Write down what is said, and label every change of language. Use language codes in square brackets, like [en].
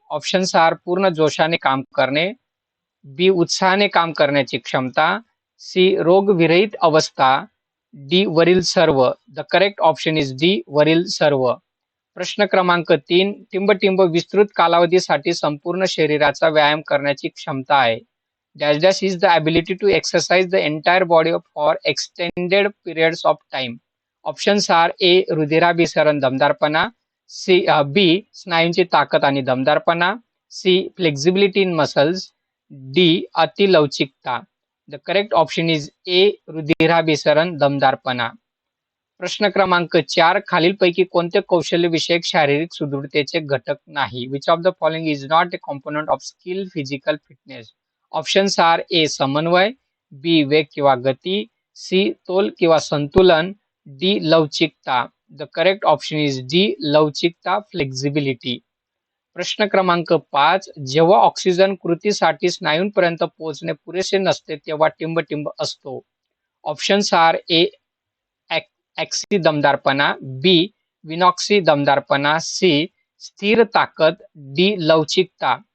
[en] options are: [mr] पूर्ण जोशाने काम करणे, बी उत्साहाने काम करण्याची क्षमता, सी रोगविरहित अवस्था, डी वरील सर्व. [en] the correct option is D [mr] वरील सर्व. प्रश्न क्रमांक 3, टिंबटिंब विस्तृत कालावधीसाठी संपूर्ण शरीराचा व्यायाम करण्याची क्षमता आहे. [en] Dash dash is the ability to exercise the entire body for extended periods of time. Options are: [mr] ए रुधिराभिसरण दमदारपणा, बी स्नायूंची ताकद आणि दमदारपणा, C [en] flexibility in muscles, [mr] D अतिलवचिकता. [en] the correct option is A [mr] रुधिराभिसरण दमदारपणा. प्रश्न क्रमांक 4, खालीलपैकी कोणते कौशल्यविषयक शारीरिक सुदृढतेचे घटक नाही? [en] Which of the following is not a component of skill physical fitness? Options are: [mr] ए समन्वय, बी वेग किंवा गती, सी तोल किंवा संतुलन, डी लवचिकता. The correct option is D लवचिकता, फ्लेक्झिबिलिटी. प्रश्न क्रमांक 5, जेव्हा ऑक्सिजन कृतीसाठी स्नायूंपर्यंत पोहोचणे पुरेसे नसते तेव्हा टिंबटिंब असतो. [en] options are: [mr] ए ॲक्सी दमदारपणा, बी विनॉक्सी दमदारपणा, सी स्थिर ताकद, डी लवचिकता.